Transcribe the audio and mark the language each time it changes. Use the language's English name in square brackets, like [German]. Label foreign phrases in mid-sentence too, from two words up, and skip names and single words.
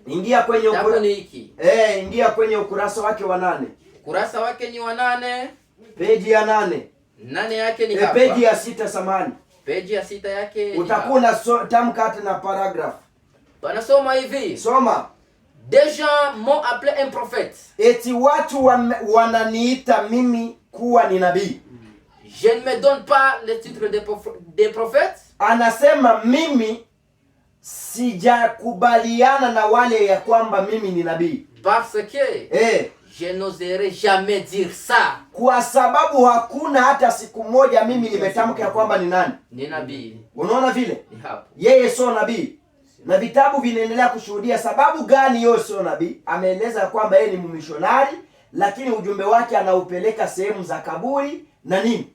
[Swahili] Ingia kwenye ingia kwenye ukurasa wake wa 8. Ukurasa wake ni wa 8. Peji ya 8. 8 yake ni hapa. Peji ya 6 samani. Peji ya 6 yake. Utakuwa na tamka hata na paragraph. Panasoma hivi. Soma. [French] Des gens m'ont appelé un prophète. [Swahili] Eti watu wananiita mimi kuwa ni nabii. [French] Je ne me donne pas le titre de prophète. [Swahili] Anasema mimi sijakubaliana na wale ya kwamba mimi ni nabii. [French] Parce que je n'oserais jamais dire ça. [Swahili] Kwa sababu hakuna hata siku moja mimi nimetamka ya kwamba ni nani? Ni nabii. Unaona vile? Yeye sio nabii. Na vitabu vinaendelea kushuhudia sababu gani yeye sio nabii. Ameeleza kwamba yeye ni mmishonari, lakini ujumbe wake anaupeleka sehemu za kaburi na nini?